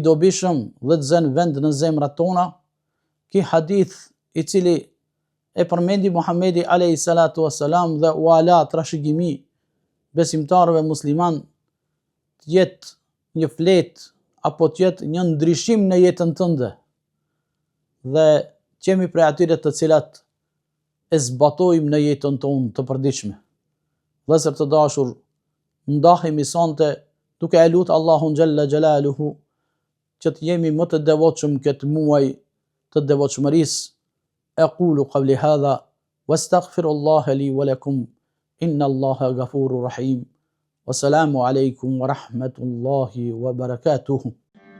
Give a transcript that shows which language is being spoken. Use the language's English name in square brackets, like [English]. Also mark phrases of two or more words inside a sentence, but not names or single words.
[Albanian] dobishëm dhe të zënë vend në zemrat tona, ky hadith i cili e përmendi Muhamedi [Arabic] عليه الصلاة والسلام [Albanian] dhe u ala trashëgimi besimtarëve musliman, të jetë një fletë apo të jetë një ndryshim në jetën tënde dhe qemi prej atyre të cilat e zbatojmë në jetën tonë të përditshme. Vëllezër të dashur, ndahemi sonte duke e lutur Allahun [Arabic] جل جلاله [Albanian] që të jemi më të devotshëm këtë muaj të devotshmërisë. [Arabic] أقول قولي هذا وأستغفر الله لي ولكم إن الله غفور رحيم. والسلام عليكم ورحمة الله وبركاته.